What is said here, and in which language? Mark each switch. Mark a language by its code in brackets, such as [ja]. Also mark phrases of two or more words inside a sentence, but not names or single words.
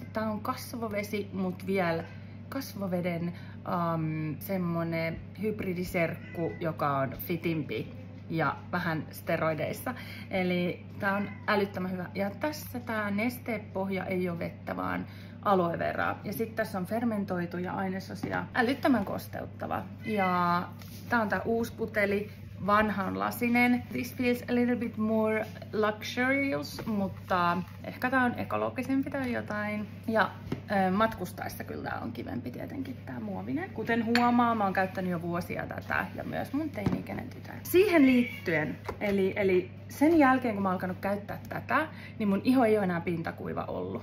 [fi] Tää on kasvovesi, mut vielä kasvoveden semmonen hybridiserkku, joka on fitimpi ja vähän steroideissa. Eli tää on älyttömän hyvä. Ja tässä tää nestepohja ei ole vettä, vaan aloe veraa. Ja sitten tässä on fermentoituja ainesosia. Älyttömän kosteuttava. Ja tää on tää uusi puteli. Vanha on lasinen. [en] This feels a little bit more luxurious, [fi] mutta ehkä tää on ekologisempi tai jotain. Ja matkustaessa kyllä tää on kivempi tietenkin tää muovinen. Kuten huomaa, mä oon käyttänyt jo vuosia tätä ja myös mun teini-ikäinen tytär. Siihen liittyen, eli sen jälkeen kun mä oon alkanut käyttää tätä, niin mun iho ei ole enää pintakuiva ollut.